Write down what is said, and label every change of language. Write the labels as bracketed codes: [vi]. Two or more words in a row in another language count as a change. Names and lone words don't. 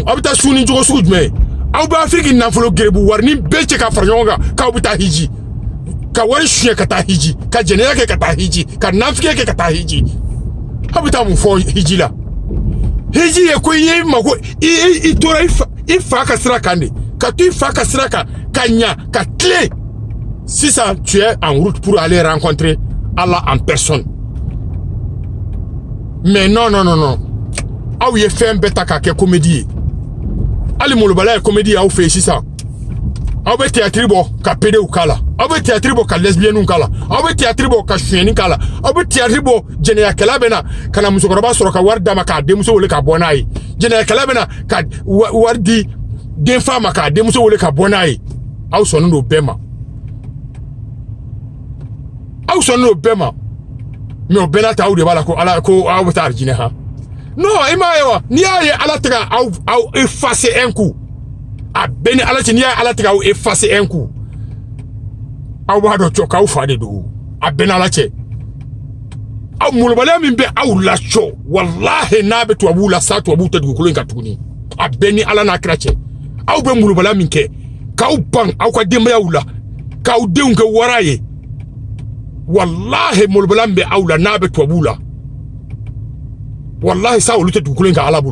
[bm] aw bɛ taa sun ni jogo sugu jumɛn ye aw bɛ afiriki nafolo gerebu wari ni bɛɛ cɛ ka fara ɲɔgɔn kan k'aw bɛ taa hiji ka wari suɲɛ ka taa hiji ka jɛnɛya kɛ ka taa hiji ka nafigiya kɛ ka taa hiji aw bɛ taa mun fɔ hiji la hiji ye ko i ye mako i tora i fa ka sira kan de ka to i fa ka sira kan ka ɲa ka tilen sisan [fr] tu es en route pour aller rencontrer Allah en personne mais non [bm] aw ye fɛn bɛɛ ta k'a kɛ comédie ye hali molobaliya ye comédie aw fɛ yen sisan aw bɛ théâtre bɔ ka pédéw k'a la aw bɛ théâtre bɔ ka lesbiennew k'a la aw bɛ théâtre bɔ ka suyɛnni k'a la aw bɛ théâtre bɔ jɛnɛyakɛla bɛ na ka na musokɔrɔba sɔrɔ ka wari d'a ma k'a denmuso wele ka bɔ n'a ye jɛnɛyakɛla bɛ na ka wari di denfa ma k'a denmuso wele ka bɔ n'a ye aw sɔnnen don bɛɛ ma aw sɔnnen don bɛɛ ma mais o bɛɛ n'a ta aw de b'a la ko ala ko aw bɛ taa arijinɛ ha non i m'a ye wa n'i y'a ye ala tɛ ka aw [fr] effacer un coup [bm] a bɛɛ ni ala cɛ n'i y'a ye ala tɛ ka aw [fr] effacer un coup [bm] aw b'a dɔn cɔ k'aw fa de don a bɛɛ n'ala cɛ aw molobaliya min bɛ aw la cɔ walahi n'a bɛ tubabuw la sa tubabuw tɛ dugukolo in kan tuguni a bɛɛ ni ala n'a kira cɛ aw bɛ molobaliya min kɛ k'aw ban aw ka denbayaw la k'aw denw kɛ wara ye wallahi molobaliya min bɛ aw la n'a bɛ tubabuw la wallahi sa olu tɛ dugukolo in kan ala